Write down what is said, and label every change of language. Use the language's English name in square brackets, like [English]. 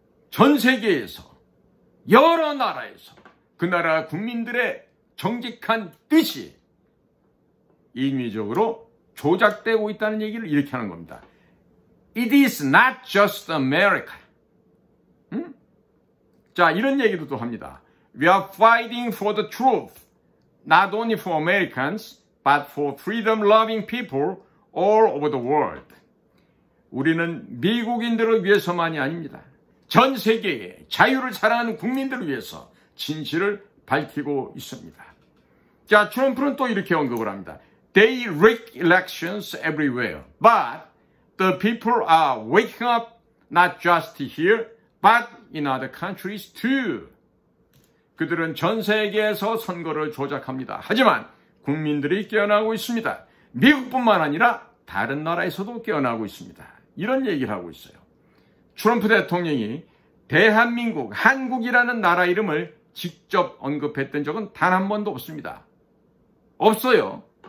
[Korean] 전 세계에서, 여러 나라에서 그 나라 국민들의 정직한 뜻이 인위적으로 조작되고 있다는 얘기를 이렇게 하는 겁니다. [English] It is not just America. [Korean] 자, 이런 얘기도 또 합니다. [English] We are fighting for the truth, not only for Americans, but for freedom-loving people all over the world. [Korean] 우리는 미국인들을 위해서만이 아닙니다. 전 세계의 자유를 사랑하는 국민들을 위해서 진실을 밝히고 있습니다. 자, 트럼프는 또 이렇게 언급을 합니다. [English] They rig elections everywhere, but the people are waking up not just here, but in other countries too. [Korean] 그들은 전 세계에서 선거를 조작합니다. 하지만 국민들이 깨어나고 있습니다. 미국뿐만 아니라 다른 나라에서도 깨어나고 있습니다. 이런 얘기를 하고 있어요. 트럼프 대통령이 대한민국, 한국이라는 나라 이름을 직접 언급했던 적은 단 한 번도 없습니다. 없어요.